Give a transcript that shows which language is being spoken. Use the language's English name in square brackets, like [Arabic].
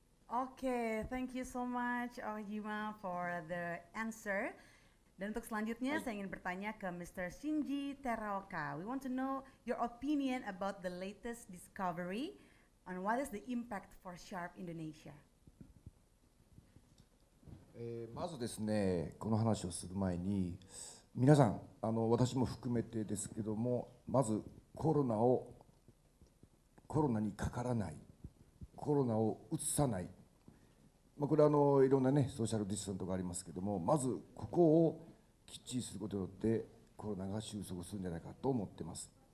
[English] Okay, thank you so much Okajima for the answer. [Indonesian] Dan untuk selanjutnya saya ingin bertanya ke Mr. [English] Shinji Teraoka. We want to know your opinion about the latest discovery and what is the impact for Sharp Indonesia. [Japanese] まずですね、この話をする前に皆さん、私も含めてですけども、まずコロナにかからない、コロナをうつさない、これはいろんなねソーシャルディスタンスとかありますけども、まずここをきっちりすることによってコロナが収束するんじゃないかと思っています。